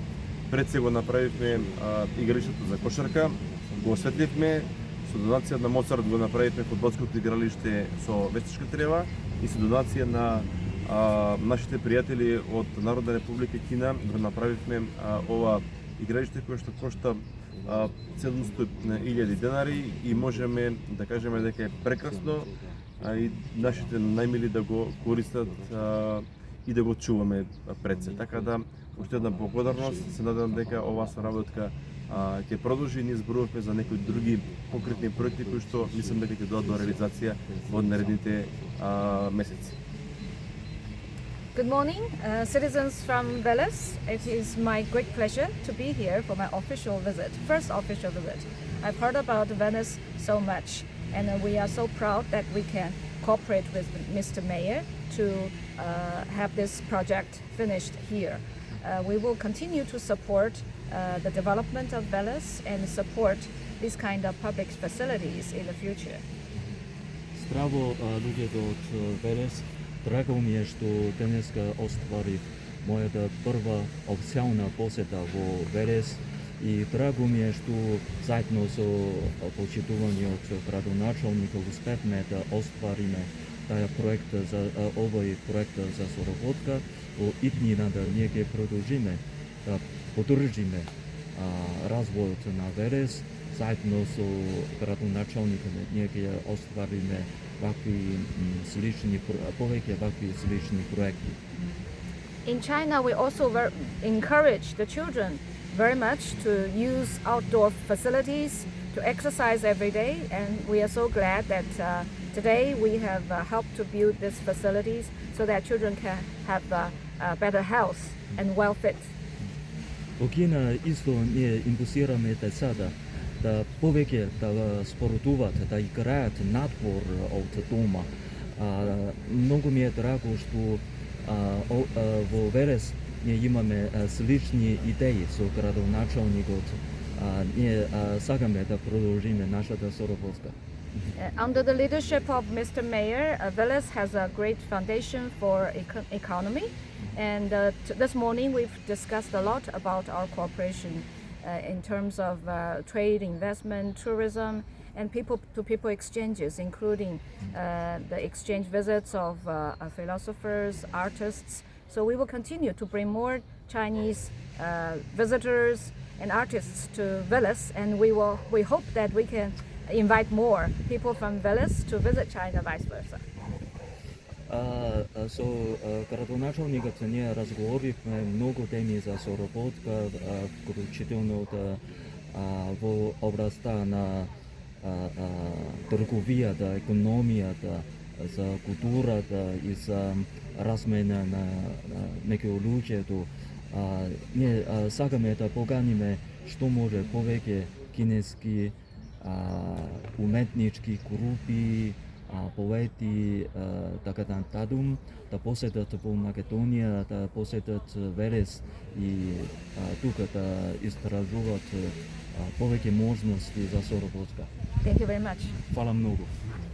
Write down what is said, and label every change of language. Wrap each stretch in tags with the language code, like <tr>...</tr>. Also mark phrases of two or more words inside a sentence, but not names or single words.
<mk>Пред се го направивме игралиштето за кошарка, го осветливме, со донација на Моцарт го направивме фудбалското игралиште со вештичка трева и со донација на нашите пријатели од Народна република Кина го направивме ова игралиште кое што кошта 700.000 денари и можеме да кажеме дека е прекрасно и нашите најмили да го користат и да го чуваме пред се. Така да, уште една благодарност, се надевам дека оваа соработка ќе продолжи. Ние зборувавме за некои други конкретни проекти кои што мислам дека ќе дојдат до реализација во наредните месеци.</mk> <en>Good morning, citizens from Veles. It is my great pleasure to be here for my official visit, first official visit. I've heard about Venice so much, and we are so proud that we can cooperate with Mr. Mayor to have this project finished here. We will continue to support the development of Veles and support these kind of public facilities in the future.</en> <mk>Здраво, луѓето од Велес. Драго ми е што денеска остварив мојата прва официјална посета во Велес и драго ми е што заедно со почитуваниот градоначалникот успевме да оствариме овој проект за соработка. Во иднината ние ќе продолжиме да поддржиме развојот на Велес. Заедно со градоначалникот ние ќе оствариме повеќе вакви слични проекти.</mk> <en>In China, we also encourage the children very much to use outdoor facilities to exercise every day, and we are so glad that today we have helped to build these facilities so that children can have better health and well fit.</en> <mk>Во Кина исто ние импулсираме децата да повеќе да спортуваат, да играат надвор од дома. Многу ми е драго што во Велес ние имаме слични идеи со градоначалникот. Ние сакаме да продолжиме нашата соработка.</mk> <en>Under the leadership of Mr. Mayor, Veles has a great foundation for economy, and this morning we've discussed a lot about our cooperation in terms of trade, investment, tourism, and people-to-people exchanges, including the exchange visits of philosophers, artists. So we will continue to bring more Chinese visitors and artists to Veles, and we hope that we can invite more people from Veles to visit China, vice versa.</en> <mk>Со градоначалникот ние разговоривме многу теми за соработка, вклучително во областта на трговијата, економијата, за културата и за размена на некои луѓето. Ние сакаме да поканиме што може повеќе кинески уметнички групи, поети, така нататум, да посетат во Македонија, да посетат Велес и тука да истражуваат повеќе можности за соработка.</mk> <en>Thank you very much.</en> <mk>Фала многу.</mk>